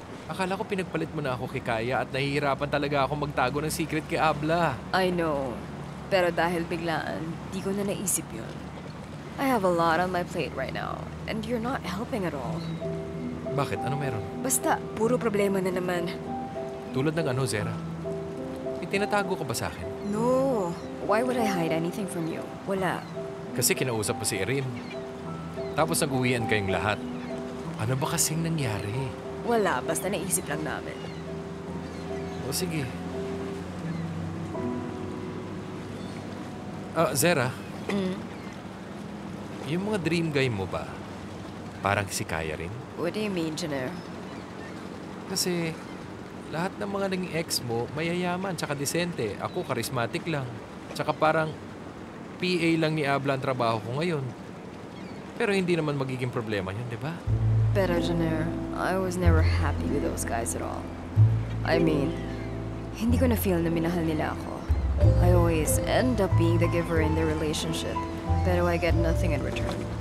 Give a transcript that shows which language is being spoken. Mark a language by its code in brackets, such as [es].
[tl] Akala ko pinagpalit mo na ako kay Kaya at nahihirapan talaga akong magtago ng secret kay Abla. [en] I know. [tl] Pero dahil biglaan, di ko na naisip yun. [en] I have a lot on my plate right now, and you're not helping at all. [tl] Bakit? Ano meron? Basta, puro problema na naman. Tulad ng ano, Zera? Itinatago ka ba sa akin? [en] No. Why would I hide anything from you? [tl] Wala. Kasi kinausap mo si Erin. Tapos nag-uwian kayong lahat. Ano ba kasing nangyari? Wala, basta naisip lang namin. O sige. Zera. Yung mga dream guy mo ba, parang si Kaya rin? [en] What do you mean, Janer? [tl] Kasi lahat ng mga naging ex mo, mayayaman tsaka disente. Ako, charismatic lang. Tsaka parang PA lang ni Abla ang trabaho ko ngayon. Pero hindi naman magiging problema yun, di ba? [en] Pero Janer, I was never happy with those guys at all. I mean, [tl] hindi ko na feel na minahal nila ako. [en] I always end up being the giver in the relationship, pero I get nothing in return.